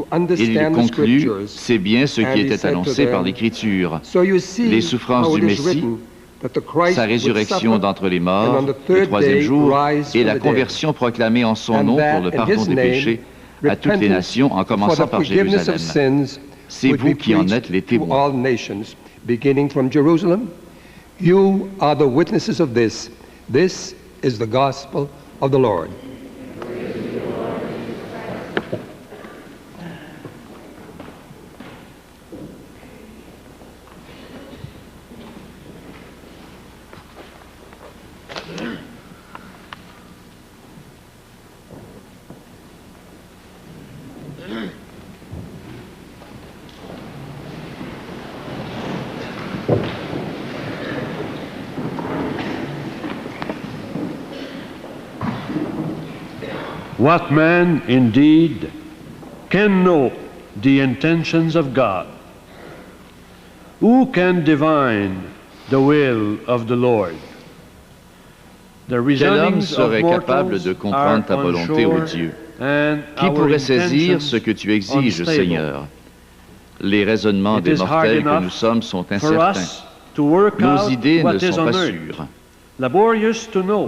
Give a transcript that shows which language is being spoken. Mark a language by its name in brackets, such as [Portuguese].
[French] Il conclut, c'est bien ce qui était annoncé par l'Écriture, les souffrances du Messie, sa résurrection d'entre les morts, le troisième jour, et la conversion proclamée en son nom pour le pardon des péchés à toutes les nations, en commençant par Jérusalem. C'est vous qui en êtes les témoins. [English] Beginning from Jerusalem, you are the witnesses of this. This is the gospel of the Lord. What man indeed can know the intentions of God? Who can divine the will of the Lord? [French] Quel homme serait capable de comprendre ta volonté, ô Dieu? Qui pourrait saisir ce que tu exiges, Seigneur? Les raisonnements des mortels que nous sommes sont incertains. Nos idées ne sont pas sûres.